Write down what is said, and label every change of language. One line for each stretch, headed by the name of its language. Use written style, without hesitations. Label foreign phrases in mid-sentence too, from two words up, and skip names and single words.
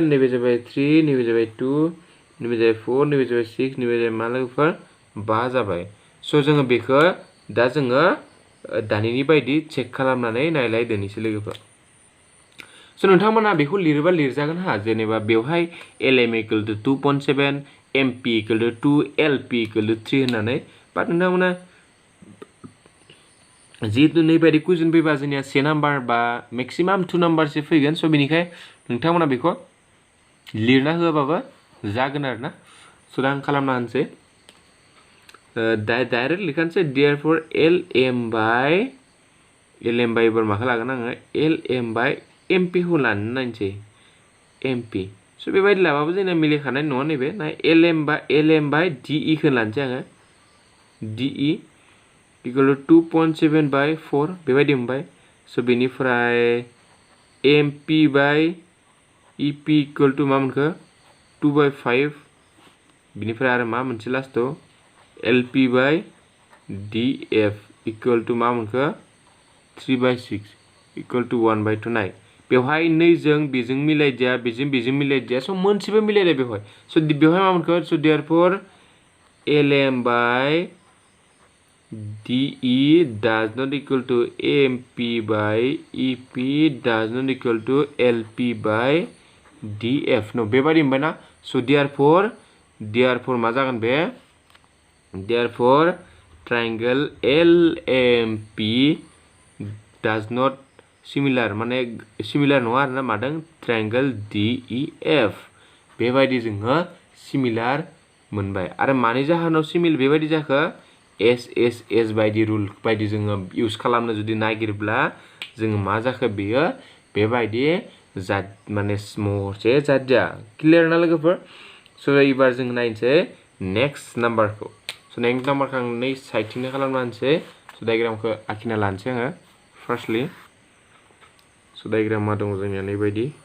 Bodo: नैबे जाबाय 3 नैबे जाबाय 2 नैबे जाबाय 4 नैबे जाबाय 6 नैबे जाबाय मा लोगोफोर 5 जाबाय स' जोङो बेखौ दा जोङो दानिनि बायदि चेक खालामनानै नायलायदोनिसै लोगोफोर स' नोंथांमोना बेखौ लिरोबा लिरजागोन हा जेनेबा बेवहाय
English: LM equal to 2.7 MP equal to 2 LP equal to 3
Bodo: होननानै बाट नोंथांमोना जिहेतु नैबायदि कुइसन फैबा जोंनिया 1 नाम्बार बा मेक्सिमाम 2 नाम्बारसो फैगोन स' बेनिखाय नोंथांमोना बेखौ लिरना होआबाबो जागोन आरो ना स' दा आं खालामना होनोसै डाइरेक्ट लिखानोसै
English: therefore LM by
Bodo: एबार माखौ लागोन आङो
English: LM by MP
Bodo: खौ लानो नायनोसै MP स' बेबायदि लाबाबो जोंना मिलायखानाय नङा नैबे ना
English: LM by DE
Bodo: खौ लानोसै आङो
English: DE equal to 2.7 by 4
Bodo: बेबायदि मोनबाय स' बेनिफ्राय
English: MP by EP equal to
Bodo: मा मोनखो 2/5 बिनिफ्राय आरो मा मोनसे लास्टआव
English: LP by DF equal to
Bodo: मा मोनखो
English: 3/6 equal
Bodo: to 1/2 नाय बेवहाय नैजों बेजों मिलायदिया बेजों मिलायदिया स' मोनसेबो मिलायला बेवहाय स' बेवहाय मा मोनखो स'
English: therefore LM by DE does not equal to MP by EP does not equal to LP by DF no
Bodo: बेबायदि मोनबाय ना
English: so therefore
Bodo: मा जागोन बे
English: therefore triangle LMP does not similar
Bodo: माने similar नङा आरोना मादों
English: triangle DEF
Bodo: बेबायदि जोङो similar मोनबाय आरो मानि जाहोनाव similar बेबायदि जाखो SSS बायदि रुल बायदि जोङो इउज खालामनो जुदि नागिरब्ला जोङो मा जाखो बेयो बेबायदि जाद माने महरसे जादिया क्लियर ना लोगोफोर स' एबार जों नायनोसै
English: next numberखौ
Bodo: स'
English: next numberखौ
Bodo: आं नै साइडथिंनो खालामना होनोसै स' डायग्रामखौ आखिना लानोसै आङो फार्स्टलि स' डायग्रामा दङ जोंनिया नैबायदि